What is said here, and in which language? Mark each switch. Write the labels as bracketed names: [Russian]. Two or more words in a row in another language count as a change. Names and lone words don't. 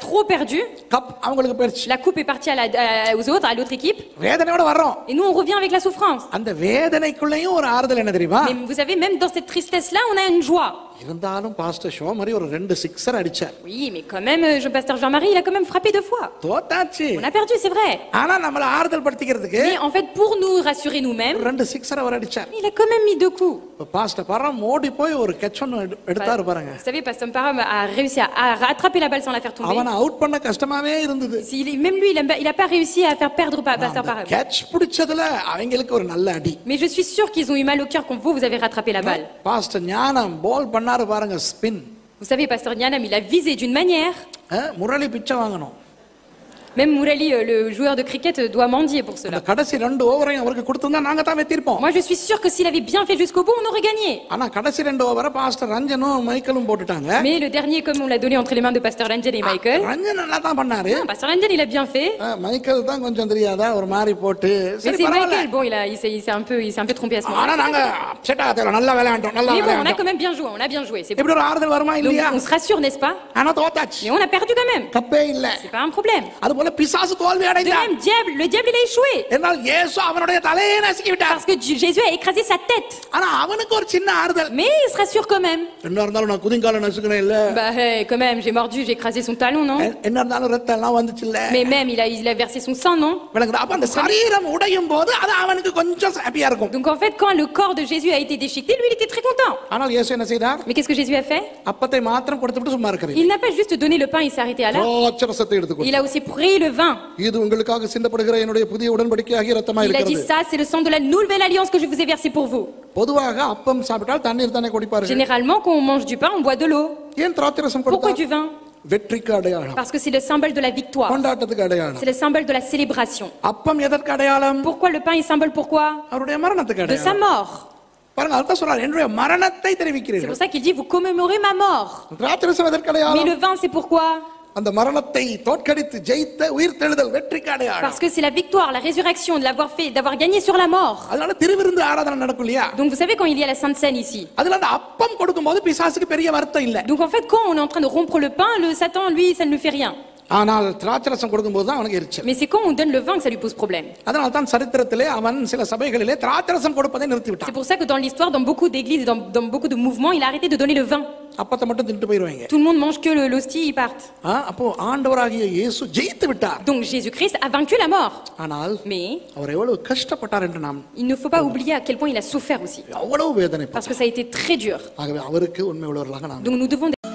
[French] trop perdu. [Tamil] கப் அவங்களுக்கு போயிடுச்சு. [French] La coupe est partie aux autres, à l'autre équipe. [Tamil] வேதனையோட வர்றோம். [French] Et nous on revient avec la souffrance. [Tamil] அந்த வேதனைக்குள்ளேயும் ஒரு ஆறுதல் என்ன தெரியுமா? [French] Mais vous savez, même dans cette tristesse-là, on a une joie. [Tamil] இருந்தாலும் பாஸ்டர் ஷோ மாதிரி ஒரு 2 சிக்ஸர் அடிச்சார். [French] Oui, mais quand même, Pasteur Jean-Marie, il a quand même frappé 2 fois. [Tamil] தோத்தாச்சு. [French] On a perdu, c'est vrai. [Tamil] ஆனா நம்மள ஆறுதல் படுத்திக்கிறதுக்கு [French] Mais en fait, pour nous rassurer nous-mêmes, [Tamil] 2 சிக்ஸர் அவர் அடிச்சார். [French] il a quand même mis 2 coups. [Tamil] பாஸ்டர் பரம் ஓடி போய் ஒரு கேட்ச் ஒன்னு எடுத்தாரு பாருங்க. [French] Vous savez, Pasteur Param a réussi à rattraper la balle sans la faire tomber. [Tamil] அவனை அவுட் பண்ண கஷ்டமாவே இருந்தது. [French] Même lui, il a pas réussi à faire perdre Pasteur Param. [Tamil] கேட்ச் பிடிச்சதுல அவங்களுக்கு ஒரு நல்ல அடி. [French] Mais je suis sûre qu'ils ont eu mal au cœur quand vous avez rattrapé la balle. [Tamil] பாஸ்டர் ஞானம் பால் பண்ணாரு பாருங்க, ஸ்பின். [French] Vous savez, Pasteur Nianam, il a visé d'une manière. [Tamil] முரளி பிச்சை வாங்கணும். [French] Même Mourali, le joueur de cricket, doit mendier pour [Tamil] அந்த [French] cela. [Tamil] கடைசி 2 ஓவரையும் அவருக்கு கொடுத்திருந்தா நாங்க தான் வெத்திருப்போம். [French] Moi, je suis sûr que s'il avait bien fait jusqu'au bout, on aurait gagné. [Tamil] ஆனா கடைசி 2 ஓவரை பாஸ்டர் ரஞ்சனும் மைக்கேலும் போட்டுட்டாங்க. [French] Mais le dernier, comme on l'a donné entre les mains de Pasteur Ranjan et Michael, [Tamil] ரஞ்சன் நல்லா தான் பண்ணாரு. [French] Pasteur Ranjan, il a bien fait. [Tamil] மைக்கேல் தான் கொஞ்சம் தெரியாதா ஒரு மாதிரி போட்டு [French] Mais [Tamil] சரி [French] c'est [Tamil] பரவாயில்ல. [French] Michael, bon, il s'est un peu trompé à ce [Tamil] ஆனா [French] moment-là. [Tamil] நாங்க செட் ஆகல நல்லா விளையாண்டோம் நல்லா [French] Mais bon, on a [Tamil] விளையாண்டோம். [French] quand même bien joué, on a bien joué. C'est bon. [Tamil] இப்படி ஒரு ஆறுதல் வருமா [French] Donc, [Tamil] இல்லையா? [French] on se rassure, n'est-ce pas? [Tamil] ஆனா தோத்தாச்சு. [French] Mais on a perdu quand même. [Tamil] தப்பே இல்ல. [French] C'est pas un problème. [Tamil] அதுபோல பிசாசு தோல்வி [French] De [Tamil] அடைந்தான். [French] même, le diable, il a échoué. [Tamil] என்றால் இயேசு அவனுடைய தலையை நசுக்கி விட்டார். [French] Parce que Jésus a écrasé sa tête. [Tamil] ஆனா அவனுக்கு ஒரு சின்ன ஆறுதல். [French] Mais il se rassure quand même. [Tamil] என்ன இருந்தாலும் நான் குதிங்கால நசுக்குனே இல்ல. [French] Bah, hey, quand même, j'ai mordu, j'ai écrasé son talon, non? [Tamil] என்ன இருந்தாலும் ரத்தம் எல்லாம் வந்துச்சு இல்ல. [French] Mais même, il a versé son sang, non? [Tamil] விளங்குதா? அப்ப அந்த சரீரம் உடையும் போது அது அவனுக்கு கொஞ்சம் ஹாப்பியா இருக்கும். [French] Donc en fait, quand le corps de Jésus a été déchiqueté, lui, il était très content. [Tamil] ஆனால் இயேசு என்ன செய்தார்? [French] Mais qu'est-ce que Jésus a fait? [Tamil] அப்பத்தை மாத்திரம் கொடுத்துட்டு சும்மா இருக்கிறார். [French] Il n'a pas juste donné le pain, il s'est arrêté à là. [Tamil] திராட்சரசத்தை எடுத்துக்கொண்டு [French] Il a aussi pris le vin. [Tamil] இது உங்களுக்காக சிந்தப்படுகிற என்னுடைய புதிய உடன்படிக்கையாகிய இரத்தமா [French] Il a dit [Tamil] இருக்கிறது. [French] ça, c'est le sang de la nouvelle alliance que je vous ai versé pour vous. [Tamil] பொதுவாக அப்பம் சாப்பிட்டால் தண்ணீர் தானே குடிப்பார்கள். [French] Généralement, quand on mange du pain, on boit de l'eau. [Tamil] ஏன் திராட்சரசம் [French] Pourquoi [Tamil] கொடுத்தார்? [French] du vin? [Tamil] வெற்றிக்கு அடையாளம். [French] Parce que c'est le symbole de la victoire. [Tamil] கொண்டாட்டத்துக்கு அடையாளம். [French] C'est le symbole de la célébration. [Tamil] அப்பம் எதற்கு அடையாளம்? [French] Pourquoi le pain est symbole? Pourquoi? [Tamil] அவருடைய மரணத்துக்கு [French] De sa [Tamil] அடையாளம். [French] mort. [Tamil] பாருங்க அதான் சொல்றார் என்னுடைய மரணத்தை [French] C'est [Tamil] தெரிவிக்கிறீர்கள். [French] pour ça qu'il dit, vous commémorez ma mort. [Tamil] திராட்சரசம் எதற்கு [French] Mais [Tamil] அடையாளம்? [French] le vin, c'est pourquoi? [Tamil] அந்த மரணத்தை தோற்கடித்து ஜெயித்த உயிர்த்தெழுதல் வெற்றிக்கு அடையாளம். [French] Parce que c'est la victoire, la résurrection, de l'avoir fait, d'avoir gagné sur la mort. [Tamil] அதனால திருவிருந்து ஆராதனை நடக்கும் இல்லையா? [French] Donc vous savez quand il y a la Sainte Seine ici. [Tamil] அதுல அந்த அப்பம் கொடுக்கும்போது பிசாசுக்கு பெரிய வருத்தம் இல்ல. [French] Donc en fait quand on est en train de rompre le pain, le Satan lui ça ne lui fait rien. [Tamil] ஆனால் திராட்சரசம் கொடுக்கும்போது தான் அவனுக்கு எரிச்சல். [French] Mais c'est quand on donne le vin que ça lui pose problème. [Tamil] அதனால தான் சரித்திரத்திலே அவன் சில சபைகளிலே திராட்சரசம் கொடுப்பதை நிறுத்தி விட்டான். [French] C'est pour ça que dans l'histoire, dans beaucoup d'églises et dans beaucoup de mouvements, il a arrêté de donner le vin. [Tamil] அப்பத்தை மட்டும் தின்னுட்டு போயிடுவாங்க. [French] Tout le monde mange que l'hostie, ils partent. [Tamil] அப்போ ஆண்டவராகிய இயேசு ஜெயித்து விட்டார். [French] Donc Jésus-Christ a vaincu la mort. [Tamil] ஆனால் [French] Mais [Tamil] அவர் எவ்வளவு கஷ்டப்பட்டார் என்று நாம் [French] il ne faut pas oublier à quel point il a souffert aussi. [Tamil] எவ்வளவு வேதனை. [French] Parce que ça a été très dur. [Tamil] ஆகவே அவருக்கு உண்மை உள்ளவர்களாக நாம் [French] Donc nous devons